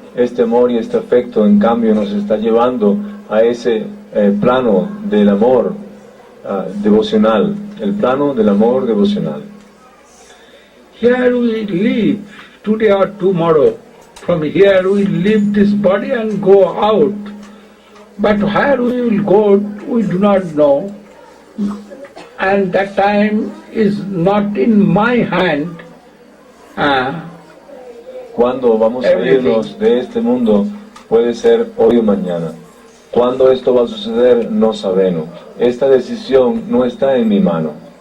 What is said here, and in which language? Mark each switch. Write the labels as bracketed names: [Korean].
[Spanish] Este amor y este afecto, en cambio, nos está llevando a ese plano del amor devocional, el plano del amor devocional. [English] Here we live, today or tomorrow. From here we leave this body and go out. But where we will go, we do not know. And that time is not in my hand. [Spanish] Cuando vamos a irnos de este mundo puede ser hoy o mañana. Cuando esto va a suceder no sabemos. Esta decisión no está en mi mano.